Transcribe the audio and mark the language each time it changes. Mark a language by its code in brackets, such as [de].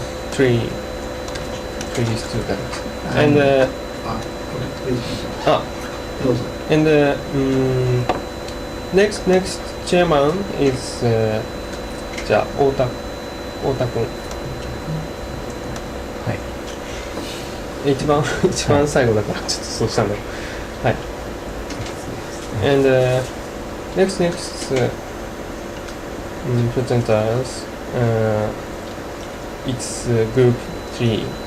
[en] Three students. Next chairman is [ja] じゃあ太田君。はい。一番最後だからちょっとそうしたんだけど。はい。 [en] And next presenters it's group 3.